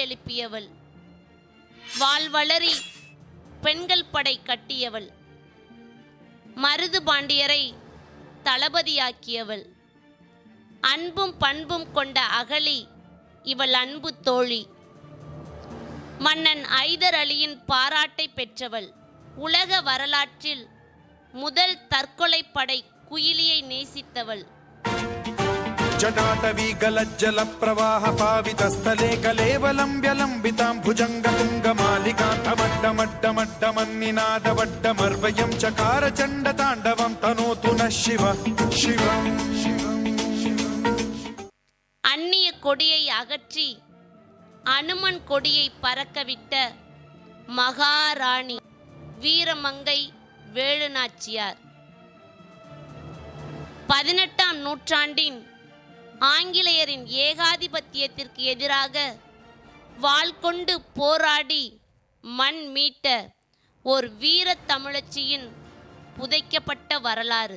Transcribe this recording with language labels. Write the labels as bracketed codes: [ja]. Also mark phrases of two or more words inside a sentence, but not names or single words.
[ta] எழுப்பியவள், வாள் வளரி பெண்கள் படை கட்டியவள், மருது பாண்டியரை தளபதியாக்கியவள், அன்பும் பண்பும் கொண்ட அகலி இவள் அன்பு தோழி, மன்னன் ஐதர் அலியின் பாராட்டை பெற்றவள், உலக வரலாற்றில் முதல் தற்கொலை படை குயிலியை நேசித்தவள், [sa] जटाटवी गलज्जल प्रवाह पावितस्थले कलेवलम्ब्यलम्बितां भुजङ्गतुङ्गमालिकान्तमड्डमड्डमड्डमन्निनादवड्डमर्वयं चकार चण्डताण्डवं तनोतु नः शिव शिवं [ta] அந்நிய கொடியை அகற்றி அனுமன் கொடியை பறக்கவிட்ட மகாராணி வீரமங்கை வேலுநாச்சியார். 18ஆம் நூற்றாண்டின் ஆங்கிலேயரின் ஏகாதிபத்தியத்திற்கு எதிராக வாள் கொண்டு போராடி மண் மீட்ட ஒரு வீர தமிழச்சியின் புதைக்கப்பட்ட வரலாறு.